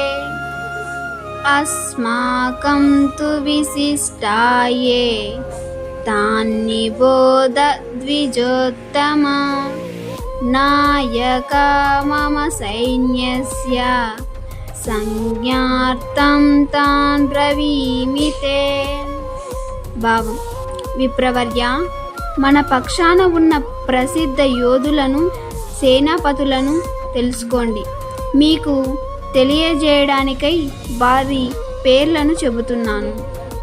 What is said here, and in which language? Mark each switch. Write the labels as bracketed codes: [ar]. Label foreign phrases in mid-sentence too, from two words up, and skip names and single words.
[sa] अस्माकं तु विशिष्टाये तान्निबोध द्विजोत्तमा नायका मम सैन्यस्य संज्ञार्थं तान् ब्रवीमि ते। [te] భావం: విప్రవర్య, మన పక్షాన ఉన్న ప్రసిద్ధ యోధులను, సేనాపతులను తెలుసుకోండి. మీకు తెలియజేయడానికై వారి పేర్లను చెబుతున్నాను.